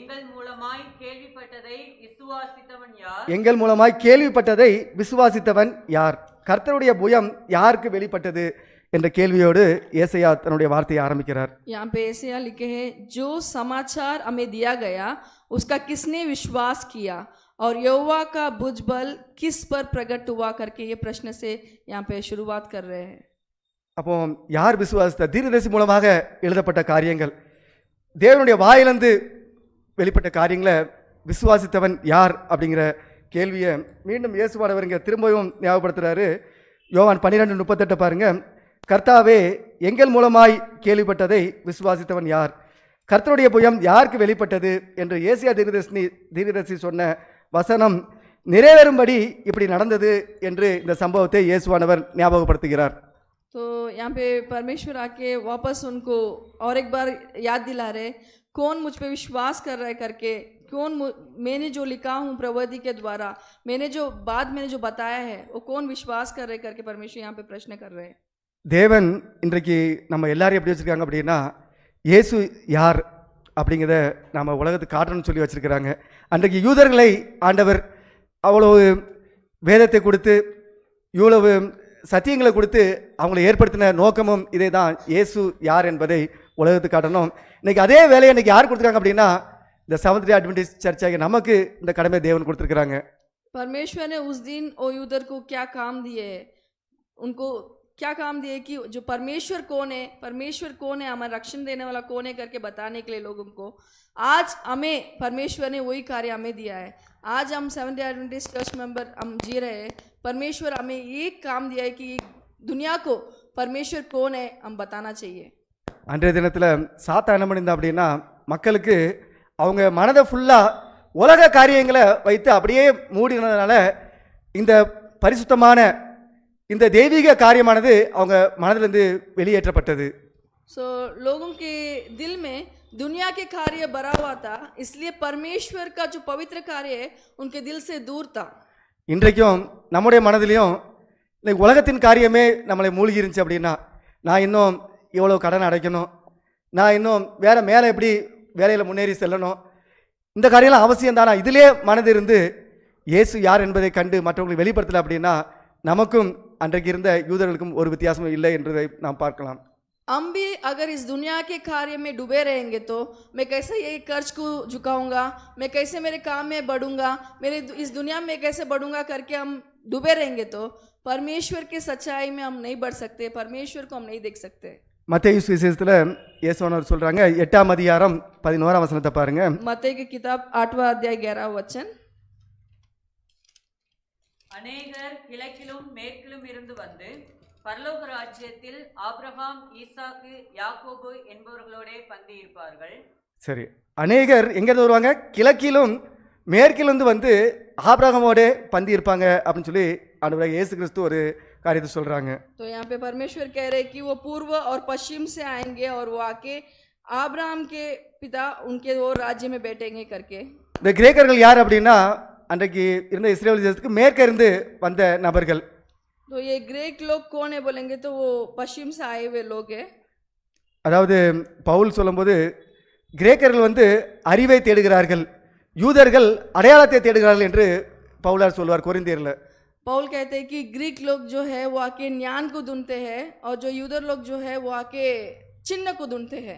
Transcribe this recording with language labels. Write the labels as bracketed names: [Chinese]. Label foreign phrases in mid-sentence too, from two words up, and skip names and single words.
[Tamil] கேள்விப்பட்டதை விசுவாசித்தவன் யார்? எங்கள் மூலமாய் கேள்விப்பட்டதை விசுவாசித்தவன் யார்? கர்த்தருடைய புயம் யாருக்கு வெளிப்பட்டது என்ற கேள்வியோடு ஏசாயா தன்னுடைய வார்த்தையை ஆரம்பிக்கிறார். [Hindi] यहाँ पे ऐसा लिखे हैं, जो समाचार हमें दिया गया उसका किसने विश्वास किया और यहोवा का भुजबल किस पर प्रकट हुआ करके ये प्रश्न से यहाँ पे शुरुआत कर रहे हैं। [Tamil] அப்போ யார் விசுவாசித்த? தீர்க்கதரிசி மூலமாக எழுதப்பட்ட காரியங்கள், தேவனுடைய வாயிலிருந்து வெளிப்பட்ட காரியங்களை விசுவாசித்தவன் யார் அப்படிங்கிற கேள்வியை மீண்டும் இயேசுவானவர் இங்கே திரும்பவும் ஞாபகப்படுத்துகிறாரு. யோவான் 12:38 பாருங்க. கர்த்தாவே, எங்கள் மூலமாய் கேள்விப்பட்டதை விசுவாசித்தவன் யார்? கர்த்தருடைய புயம் யாருக்கு வெளிப்பட்டது என்று ஏசியா தீர்க்கதரிசி சொன்ன வசனம் நிறைவேறும்படி இப்படி நடந்தது என்று இந்த சம்பவத்தை இயேசுவானவர் ஞாபகப்படுத்துகிறார். [Hindi] तो यहाँ पे परमेश्वर आके वापस उनको और एक बार याद दिला रहे, कौन मुझ पे विश्वास कर रहा है करके, कौन मैंने जो लिखा हूँ प्रवचन के द्वारा, मैंने जो बताया है वो कौन विश्वास कर रहे करके परमेश्वर यहाँ पे प्रश्न कर रहे हैं। [Tamil] தேவன் இன்றைக்கு நம்ம எல்லாரையும் எப்படி வச்சுருக்காங்க அப்படின்னா, இயேசு யார் அப்படிங்கிறத நம்ம உலகத்துக்கு காட்டணும்னு சொல்லி வச்சுருக்கிறாங்க. அன்றைக்கு யூதர்களை ஆண்டவர் அவ்வளவு வேதத்தை கொடுத்து இவ்வளவு சத்தியங்களை கொடுத்து அவங்களை ஏற்படுத்தின நோக்கமும் இதே தான், இயேசு யார் என்பதை உலகத்துக்கு காட்டணும். இன்றைக்கி அதே வேலையை இன்றைக்கி யார் கொடுத்துருக்காங்க அப்படின்னா, இந்த செவன்த் டே அட்வென்டிஸ்ட் சர்ச்சாக நமக்கு இந்த கடமை தேவன் கொடுத்துருக்குறாங்க. [Hindi] परमेश्वर ने उस दिन ओ यूदर को क्या काम दिए, उनको क्या काम दिए कि जो परमेश्वर कौन है, हमारा रक्षण देने वाला कौन है करके बताने के लिए लोगों को आज हमें परमेश्वर ने वही कार्य हमें दिया है। आज हम सेवंथ डे एडवेंटिस्ट चर्च मेंबर हम जी रहे हैं, परमेश्वर हमें एक काम दिया है कि दुनिया को परमेश्वर कौन है हम बताना चाहिए। [Tamil] அன்றைய தினத்தில் சாத்தா என்ன பண்ணியிருந்தா அப்படின்னா, மக்களுக்கு அவங்க மனதை ஃபுல்லாக உலக காரியங்களை வைத்து அப்படியே மூடினதுனால இந்த பரிசுத்தமான இந்த தெய்வீக காரியமானது அவங்க மனதிலிருந்து வெளியேற்றப்பட்டது. [Hindi] सो लोगों के दिल में दुनिया के कार्य भरा हुआ था, इसलिए परमेश्वर का जो पवित्र कार्य है उनके दिल से दूर था. [Tamil] இன்றைக்கும் நம்முடைய மனதிலையும் இன்னைக்கு உலகத்தின் காரியமே நம்மளை மூழ்கி இருந்துச்சு அப்படின்னா, நான் இன்னும் எவ்வளோ கடன் அடைக்கணும், நான் இன்னும் வேற மேலே எப்படி வேலையில் முன்னேறி செல்லணும், இந்த காரியம்லாம் அவசியம் தானா, இதிலே மனது இருந்து இயேசு யார் என்பதை கண்டு மற்றவங்களுக்கு வெளிப்படுத்தலை அப்படின்னா நமக்கும் அன்றைக்கு இருந்த யூதர்களுக்கும் ஒரு வித்தியாசமும் இல்லை என்பதை நாம் பார்க்கலாம். [Hindi] हम भी अगर इस दुनिया के कार्य में डूबे रहेंगे तो मैं कैसे ये कर्ज को झुकाऊंगा, मैं कैसे मेरे काम में बढ़ूंगा, मेरे इस दुनिया में कैसे बढ़ूंगा करके हम डूबे रहेंगे तो परमेश्वर की सच्चाई में हम नहीं बढ़ सकते, परमेश्वर को हम नहीं देख सकते. [Tamil] மத்தேயு சுவிசேஷத்தில் இயேசுவானவர் சொல்றாங்க 8ஆம் அதிகாரம் 11ஆம் வசனத்தை பாருங்க. [Hindi] मत्ती की किताब 8वां अध्याय 11वां वचन. [Tamil] அநேகர் கிழக்கிலும் மேற்கிலும் இருந்து வந்து பரலோக ராஜ்யத்தில் ஆபிரகாம், ஈசாக்கு, யாக்கோபு என்பவர்களோட பந்தி இருப்பார்கள். சரி, அநேகர் எங்கேருந்து வருவாங்க? கிழக்கிலும் மேற்கிலிருந்து வந்து ஆபிரகாமோட பந்தி இருப்பாங்க அப்படின்னு சொல்லி ஆண்டவராகிய இயேசு கிறிஸ்து ஒரு காரியத்தை சொல்றாங்க. [Hindi] तो यहाँ पे परमेश्वर कह रहे हैं कि वो पूर्व और पश्चिम से आएंगे और वो आके आब्राहम के पिता उनके वो राज्य में बैठेंगे करके. [Tamil] இந்த கிரேக்கர்கள் யார் அப்படின்னா அன்றைக்கு இருந்த இஸ்ரேல் தேசத்துக்கு மேற்கே இருந்து வந்த நபர்கள். [Hindi] तो ये ग्रीक लोग कौन है बोलेंगे तो वो पश्चिम से आए हुए लोग हैं. [Tamil] அதாவது பவுல் சொல்லும்போது கிரேக்கர்கள் வந்து அறிவை தேடுகிறார்கள், யூதர்கள் அடையாளத்தை தேடுகிறார்கள் என்று பவுலார் சொல்வார் கொரிந்தியர்ல. [Hindi] पौल कहते हैं कि ग्रीक लोग जो है वो आके ज्ञान को ढूंढते हैं और जो यूदर लोग जो है वो आके चिन्ह को ढूंढते हैं.